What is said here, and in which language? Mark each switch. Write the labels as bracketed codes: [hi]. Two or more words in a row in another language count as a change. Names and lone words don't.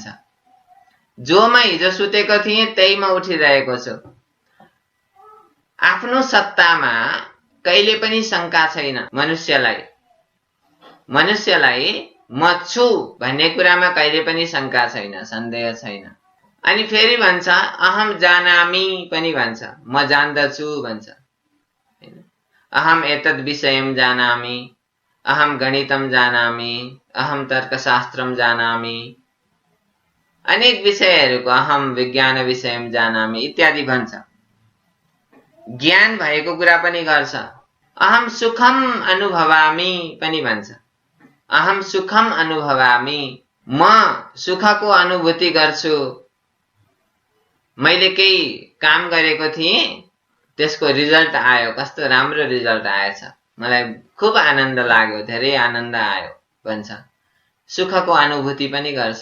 [ne] जो म हिजो सुतेको थिएँ त्यही म उठिरहेको छु। आफ्नो सत्तामा कहिले पनि शङ्का छैन मनुष्यलाई। मनुष्यलाई म छु भन्ने कुरामा कहिले पनि शङ्का छैन, सन्देह छैन। अनि फेरि भन्छ [sa] अहम जानामि [ne] पनि भन्छ, म जान्दछु भन्छ। [sa] अहम एतद् विषयम जानामि, अहम गणितम जानामि, अहम तर्कशास्त्रम जानामि, [ne] अनेक विषयहरूको [sa] अहम विज्ञान विषयम जानामि [ne] इत्यादि भन्छ। ज्ञान भएको कुरा पनि गर्छ। [sa] अहम सुखम अनुभवामि [ne] पनि भन्छ। [sa] अहम सुखम अनुभवामि, [ne] म सुखको अनुभूति गर्छु। मैले केही काम गरेको थिएँ, त्यसको रिजल्ट आयो, कस्तो राम्रो रिजल्ट आएछ, मलाई खुब आनन्द लाग्यो, धेरै आनन्द आयो भन्छ। सुखको अनुभूति पनि गर्छ।